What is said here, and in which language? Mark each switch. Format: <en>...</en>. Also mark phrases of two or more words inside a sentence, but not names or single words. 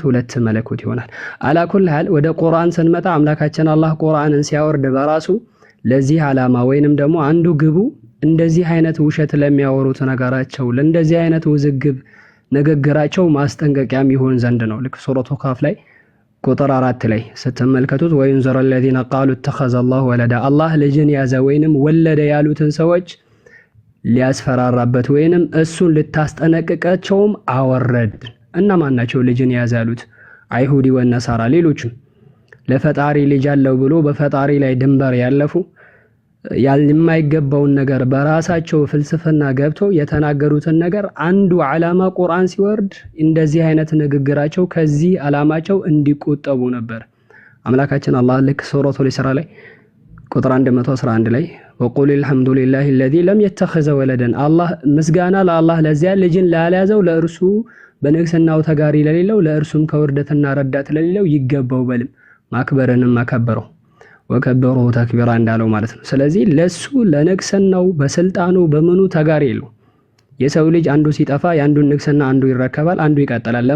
<am>ሁለት መለኮት ይሆናል።</am> <ar>على كل حال</ar> <am>ወደ ቁርአን ስንመጣ አምላካችን አላህ ቁርአንን ሲያወርድ በራሱ ለዚህ ዓላማ ወይንም ደግሞ አንዱ ግቡ እንደዚህ አይነት ውሸት ለሚያወሩት ነገራቸው ለእንደዚህ አይነት ውዝግብ ንግግራቸው ማስጠንቀቂያም ይሆን ዘንድ ነው። ልክ ሱረቱ ካፍ ላይ ቁጥር 4 ላይ ስትመለከቱት ወይንዘረ</am> <ar>الذين قالوا اتخذ الله ولدا</ar> <am>አላህ ልጅን ያዘ ወይንም ወለደ ያሉትን ሰዎች ሊያስፈራራበት ወይንም እሱን ልታስጠነቅቃቸውም አወረድ። እነማን ናቸው ልጅን ያዘ ያሉት?</am> <ar>اليهود والنصارى</ar> <am>ሌሎችም ለፈጣሪ ልጅ አለው ብሎ በፈጣሪ ላይ ድንበር ያለፉ የማይገባውን ነገር በራሳቸው ፍልስፍና ገብተው የተናገሩትን ነገር አንዱ ዓላማ ቁርአን ሲወርድ እንደዚህ አይነት ንግግራቸው ከዚህ ዓላማቸው እንዲቆጠቡ ነበር። አምላካችን አላህ ልክ ሱረቱል ኢስራ ላይ ቁጥር 111 ላይ ወቁል</am> <ar>الحمدلله الذي لم يتخذ ولدا</ar> <am>አላህ ምስጋና ለአላህ ለዚያ ልጅን ላልያዘው ለእርሱ በንግስናው ተጋሪ ለሌለው ለእርሱም ከውርደትና ረዳት ለሌለው ይገባው በልም ማክበርንም ማከበረው</am> <ar>وكبره تكبيرا</ar> <am>እንዳለው ማለት ነው። ስለዚህ ለሱ ለንግስናው በስልጣኑ በመኑ ተጋሪ የለው። የሰው ልጅ አንዱ ሲጠፋ ያንዱን ንግስና አንዱ ይረከባል፣ አንዱ ይቀጥላል። ለምን?</am>